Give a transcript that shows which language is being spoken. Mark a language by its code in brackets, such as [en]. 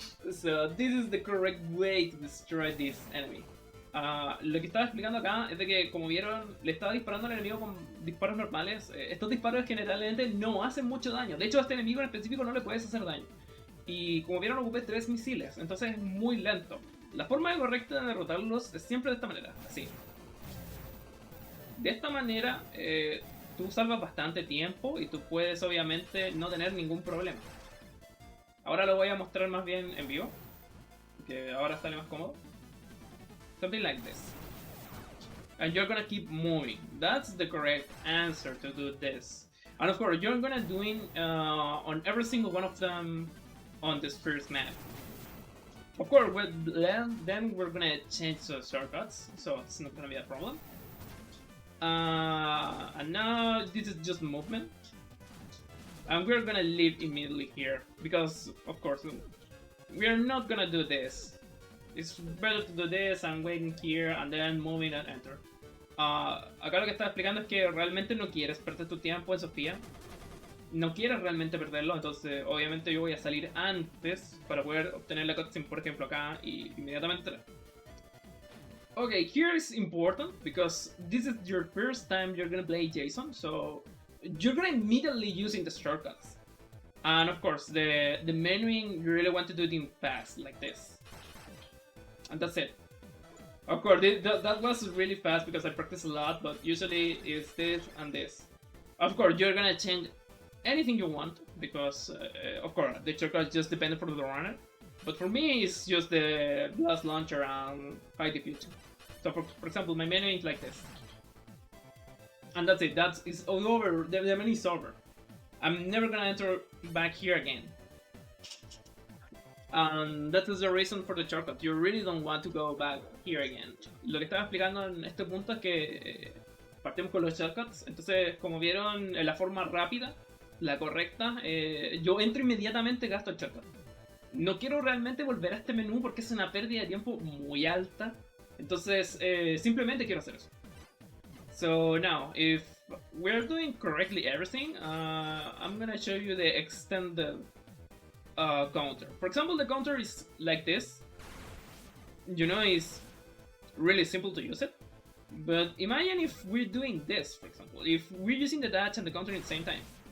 [en] So this is the correct way to destroy this enemy. [es] Lo que estaba explicando acá es de que, como vieron, le estaba disparando al enemigo con disparos normales. Estos disparos generalmente no hacen mucho daño. De hecho, a este enemigo en específico no le puedes hacer daño. Y como vieron, ocupé 3 misiles, entonces es muy lento. La forma correcta de derrotarlos es siempre de esta manera, así. De esta manera, tú salvas bastante tiempo y tú puedes obviamente no tener ningún problema. Ahora lo voy a mostrar más bien en vivo, que ahora sale más cómodo. [en] Something like this. And you're gonna keep moving. That's the correct answer to do this. And of course, you're gonna doing on every single one of them on this first map. Of course, then we're gonna change the shortcuts, so it's not gonna be a problem. And now this is just movement. And we're gonna leave immediately here, because of course, we're not gonna do this. It's better to do this and waiting here and then moving and enter. [es] Acá lo que estaba explicando es que realmente no quieres perder tu tiempo en Sophia. No quieres realmente perderlo, entonces obviamente yo voy a salir antes para poder obtener la cutscene, por ejemplo, acá y inmediatamente. [en] Okay, here is important because this is your first time you're gonna play Jason, so you're gonna immediately using the shortcuts. And of course, the menuing, you really want to do it in fast, like this. And that's it. Of course, that was really fast because I practiced a lot, but usually it's this and this. Of course, you're gonna change anything you want because, of course, the shortcuts just depend for the runner. But for me, it's just the blast launcher and high diffusion. So, for example, my menu is like this, and that's it. It's all over. The menu is over. I'm never gonna enter back here again. And that is the reason for the shortcut. You really don't want to go back here again. [es] Lo que estaba explicando en este punto es que partimos con los shortcuts. Entonces, como vieron, la forma rápida, la correcta, yo entro inmediatamente y gasto el shortcut. No quiero realmente volver a este menú porque es una pérdida de tiempo muy alta. Entonces, simplemente quiero hacer eso. [en] So now, if we're doing correctly everything, I'm gonna show you the extended counter. For example, the counter is like this. You know, it's really simple to use it. But imagine if we're doing this, for example. If we're using the dash and the counter at the same time.